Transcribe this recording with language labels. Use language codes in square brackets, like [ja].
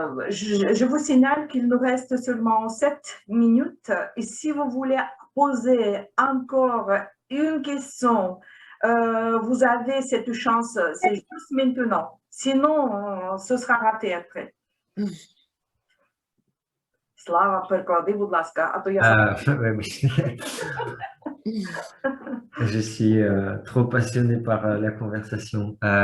[fr] Je vous signale qu'il nous reste seulement 7 minutes. Et si vous voulez poser encore une question, vous avez cette chance, c'est juste maintenant. Sinon, ce sera raté après. [uk] Slava, переклади, будь ласка, а то я... [fr] Je suis trop passionné par la conversation.